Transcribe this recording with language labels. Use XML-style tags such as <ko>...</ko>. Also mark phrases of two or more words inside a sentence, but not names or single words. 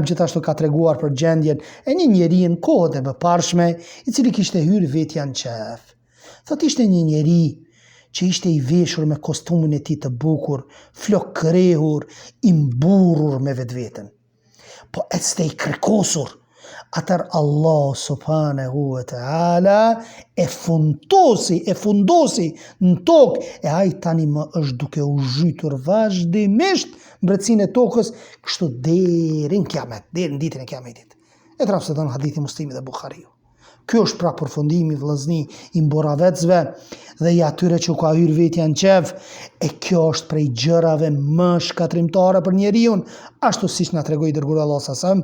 <sq>gjithashtu ka treguar për gjendjen e një njeri në kohët e mëparshme, i cili kishte hyrë vetja në qef. Thot ishte një njeri që ishte i veshur me kostumin e tij të bukur, flok krehur, i mburur me vetveten. Po ecte i kërkosur. Atër Allah</sq> <ar>سبحانه وتعالى</ar> <sq>e fundosi në tokë, e ai tani më është duke u zhytur vazhdimisht mbretësinë e tokës, kështu deri në kiamet, deri në ditën e kiametit. E transmeton hadithi Muslimi dhe Buhariu. Ky është pra përfundimi vëllëzni i mboravecëve dhe i atyre që ka hyrë vetja në qef, e kjo është prej gjërave më shkatrimtare për njeriun, ashtu siç na tregoi dërguari Allah s.a.s.</sq>